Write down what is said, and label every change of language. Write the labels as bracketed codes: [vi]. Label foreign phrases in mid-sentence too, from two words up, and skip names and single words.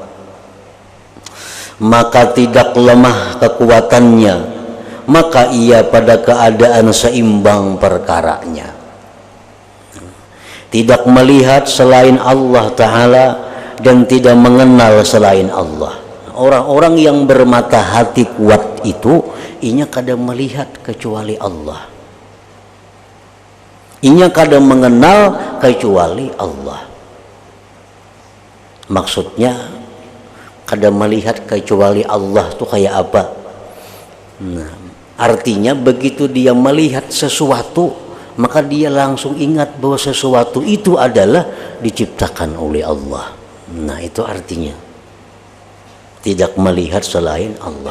[id] maka tidak lemah kekuatannya, maka ia pada keadaan seimbang perkaranya, tidak melihat selain Allah Ta'ala dan tidak mengenal selain Allah. [bjn] Orang-orang yang bermata hati kuat itu inya kada melihat kecuali Allah, inya kada mengenal kecuali Allah. Maksudnya kada melihat kecuali Allah itu kayak apa? [id] Nah, artinya begitu dia melihat sesuatu, maka dia langsung ingat bahwa sesuatu itu adalah diciptakan oleh Allah. Nah, itu artinya tidak melihat selain Allah.